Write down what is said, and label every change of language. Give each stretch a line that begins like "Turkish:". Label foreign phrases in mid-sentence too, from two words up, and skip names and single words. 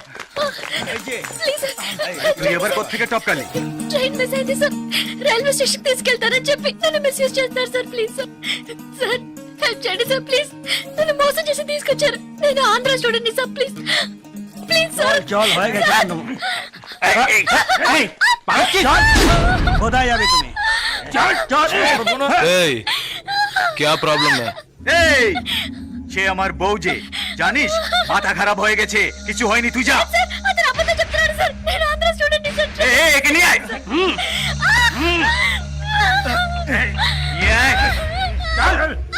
Bangla: এই যে,
Telugu: ప్లీజ్
Bangla: এই, তুই এবার কোত্থেকে টপকালি?
English: train miss
Telugu: అయింది సార్,
English: railway station
Telugu: తీసుకెళ్తారని చెప్పి నన్ను మిస్యూజ్ చేస్తున్నారు సార్.
English: please sir, sir help
Telugu: చేయండి
English: sir. please,
Telugu: నన్ను మోసం చేసి తీసుకొచ్చారు. నేను ఆంధ్ర
English: student sir. please please sir.
Bangla: চল, হয়ে গেছে। এই, এই, এই, পালাচ্ছিস? কোথায় যাবে তুমি? চল চল।
Hindi: এই क्या प्रॉब्लम है?
Bangla: এই, সে আমার বউ যে, জানিস, মাথা খারাপ হয়ে গেছে, কিছু হয়নি, তুই যা।
Telugu: సార్ అతను అబద్ధం చెప్తున్నాడు సార్, నేను ఆంధ్ర
English: student sir.
Bangla: এই, এই, একে নিয়ে আয়। এই, নিয়ে আয়। চল।